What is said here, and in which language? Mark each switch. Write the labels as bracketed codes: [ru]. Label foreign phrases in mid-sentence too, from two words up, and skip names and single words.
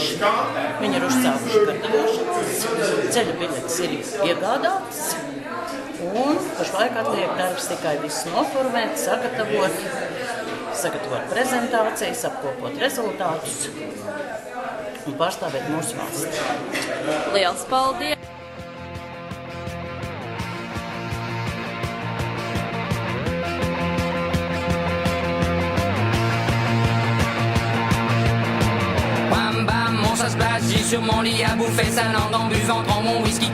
[lv] Viņi ir uzsākuši gatavošanas, ceļa biļetes ir iegādātas, un pašlaik atliek darbs tikai visu noformēt, sagatavot prezentācijas, apkopot rezultātus un pārstāvēt mūsu valsti. Liels paldies! [fr] J'ai sur mon lit à bouffer sa langue en buvant trop mon whisky.